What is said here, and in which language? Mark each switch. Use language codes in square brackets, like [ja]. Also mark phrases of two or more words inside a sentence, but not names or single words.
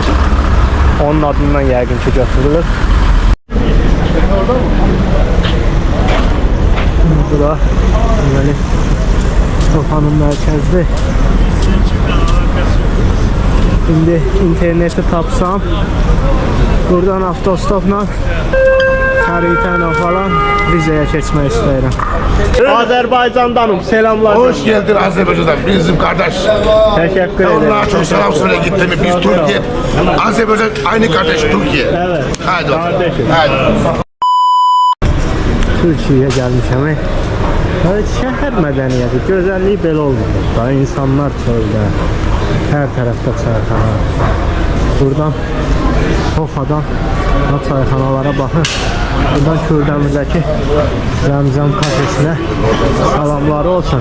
[az] Onun adından yəqin ki götürülür. Bura deməli Hopanın mərkəzdir. İndi interneti tapsam buradan avtostopla xəritəylə falan vizaya keçmək istəyirəm. Azərbaycandanım, [tr] selamlar. Hoş geldin Azerbaycan'dan, bizim kardeş. Teşekkür ederim. Onlara çok selam söyle gittim. Biz Türkiye, Azerbaycan aynı kardeş Türkiye. Evet. Haydi. Kardeşim. Haydi. [az] Türkiye'ye gelmişəm. Evet, şəhər mədəniyyəti, gözəlliyi belə olmalı. Da insanlar çöldə, hər tərəfdə çayxana. Buradan Hopadan çayxanalara baxın. Buradan Kürdəmirdəki Zəmzəm kafesinə salamları olsun.